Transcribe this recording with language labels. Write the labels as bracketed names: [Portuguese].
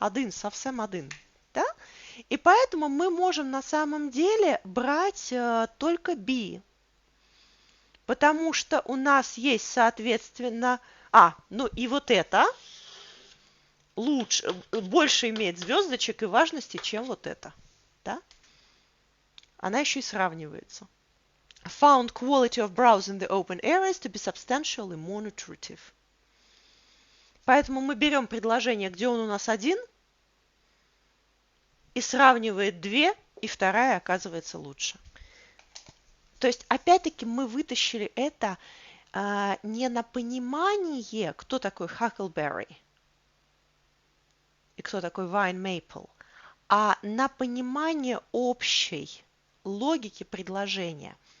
[Russian] Совсем один. Да? И поэтому мы можем на самом деле брать только B. Потому что у нас есть, соответственно... ну и вот это больше имеет звездочек и важности, чем вот это. Да? Она еще и сравнивается. [English] Found quality of browse in the open areas to be substantially more nutritive. [Russian] Поэтому мы берем предложение, где он у нас один, и сравнивает две, и вторая оказывается лучше. То есть, опять-таки, мы вытащили это не на понимание, кто такой huckleberry и кто такой vine maple, а на понимание общей логики предложения.